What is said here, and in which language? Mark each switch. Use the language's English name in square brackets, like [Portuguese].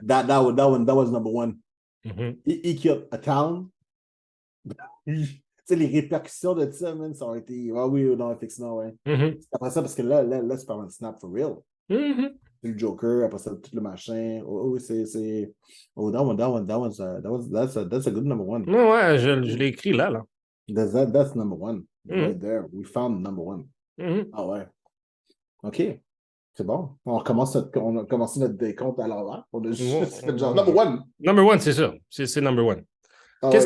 [English] That was number one. Mhm. He killed a town. [French] Tu sais, les répercussions de ça, man, ça aurait été. Ah oui, non, effectivement, ouais. Mhm. Après ça, parce que là c'est pas un snap [English] for real. Mhm. [French] Le Joker, après ça, tout le machin. Oh, oui, c'est. [English] Oh, that's a good number one. [French] Ouais, ouais, je l'ai écrit là, là. [English] That's number one. Right Mhm. there. We found number one. Mhm. [French] Ah ouais. OK. C'est bon. On a commencé notre décompte à l'envers. On a juste fait genre [English] number one. Number one, [French] c'est ça. C'est [English] number one. [French] Ah Qu'est-ce